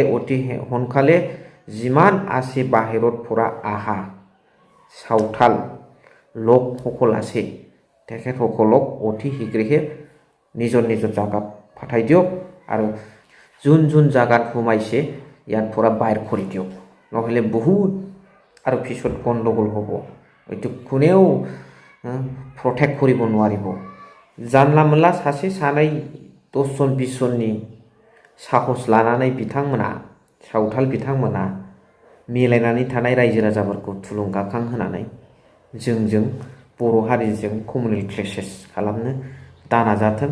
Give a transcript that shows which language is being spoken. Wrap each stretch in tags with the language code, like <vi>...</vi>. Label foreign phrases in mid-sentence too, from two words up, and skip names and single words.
<as>অতি সোনকালে যিমান আছে বাহিৰৰ পৰা আহা সাঁওতাল লোকসকল আছে, তেখেতসকলক অতি শীঘ্ৰে নিজৰ নিজৰ জাগাত পঠাই দিয়ক। আৰু যোন জাগাত সোমাইছে ইয়াৰ পৰা বাহিৰ কৰি দিয়ক। নহ'লে বহুত আৰু পিছত গণ্ডগোল হ'ব। এইটো কোনেও প্ৰটেক্ট কৰিব নোৱাৰিব।</as> <brx>जानला मोनला सासे सानै 10 जन 20 जननि साहस लानानै बिथांमोना, सावथाल बिथांमोना मिलायनानै थानाय रायजो राजाफोरखौ थुलुंगाखां होनानै जोंजों बर' हारिजों</brx> <en>communal clashes</en> <brx>खालामनो दानाजाथों।</brx>